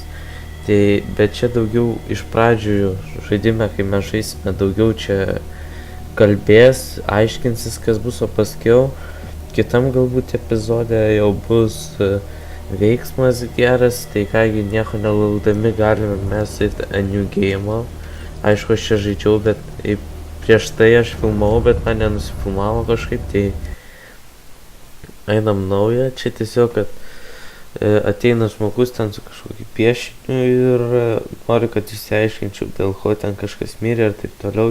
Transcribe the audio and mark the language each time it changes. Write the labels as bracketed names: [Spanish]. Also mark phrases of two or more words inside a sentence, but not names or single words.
[Lithuanian] Tai, bet čia daugiau iš pradžių žaidime, kai mes žaisime, daugiau čia kalbės, aiškinsis, kas bus, o paskiau kitam galbūt epizode jau bus veiksmas geras, tai kągi nieko nelaukdami galime mes eiti [English] a new game. [Lithuanian] Aišku, aš čia žaidžiau, bet prieš tai aš filmavau, bet man nenusifilmavo kažkaip, tai einam naują. Čia tiesiog, kad ateina žmogus ten su kažkokiu piešiniu ir nori, kad išsiaiškinčiau, dėl ko ten kažkas mirė ir taip toliau.